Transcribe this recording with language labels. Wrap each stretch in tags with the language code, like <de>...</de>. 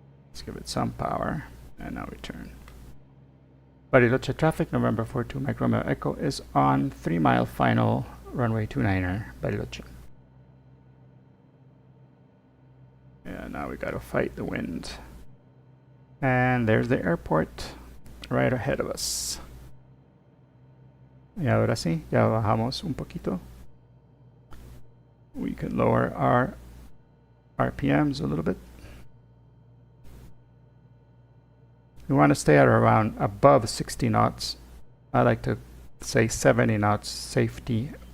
<en>Let's give it some power. And now we turn. Bariloche traffic, November 42 Mike Romeo Echo is on 3 mile final runway 29er, Bariloche. Yeah, now we gotta fight the wind. And there's the airport right ahead of us.</en> <es>Y ahora sí, ya bajamos un poquito.</es> <en>We can lower our RPMs a little bit. We want to stay at around above 60 knots. I like to say 70 knots safety</en>